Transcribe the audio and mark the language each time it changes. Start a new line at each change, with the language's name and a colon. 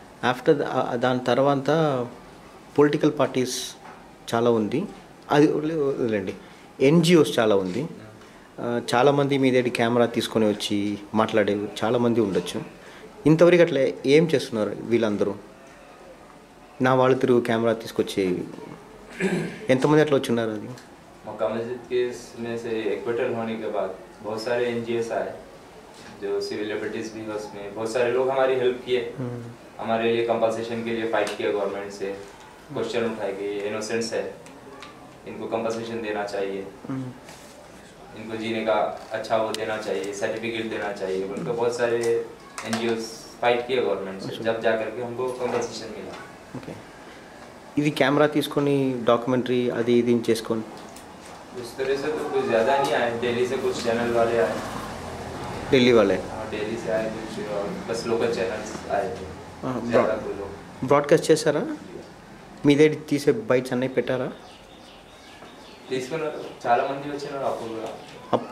Telugu: After దాని తర్వాత political parties చాలా ఉంది, అది వదిలేండి, ఎన్జిఓస్ చాలా ఉంది. చాలామంది మీ దగ్గర కెమెరా తీసుకొని వచ్చి మాట్లాడే చాలామంది ఉండొచ్చు. ఇంతవరకు అట్లా ఏం చేస్తున్నారు వీళ్ళందరూ? నా వాళ్ళు తిరుగు కెమెరా తీసుకొచ్చి ఎంతమంది అట్లా వచ్చున్నారు? అది
Hindi: मक्का मस्जिद केस में से एक्विटल होने के बाद बहुत सारे एनजीओस आए, जो सिविल लिबर्टीज भी है, उसमें बहुत सारे लोग हमारी हेल्प किए, हमारे लिए कंपनसेशन के लिए फाइट किया गवर्नमेंट से, क्वेश्चन उठाए कि इनोसेंट्स है, इनको कंपनसेशन देना चाहिए, इनको जीने का अच्छा वो देना चाहिए, सर्टिफिकेट देना चाहिए, उनको बहुत सारे एनजीओस फाइट किए गवर्नमेंट से, जब जा करके हमको कंपनसेशन मिला।
Telugu: ఓకే, ఇది కెమెరా తీసుకొని డాక్యుమెంటరీ అది ఇది చేసుకొని
Hindi: उस तरह से तो कुछ ज़्यादा नहीं आए, दिल्ली से कुछ चैनल वाले आए,
Telugu: ఢిల్లీ వాళ్ళే
Hindi: दिल्ली से आए कुछ, और बस लोकल चैनल्स आए थे, ज़्यादा कोई लोग
Telugu: బ్రాడ్కాస్ట్ చేశారా? మీ దగ్గర తీసే బైట్స్ అన్నీ పెట్టారా? తీసుకున్నారు, చాలా మంది వచ్చినారు, అప్పుడు కూడా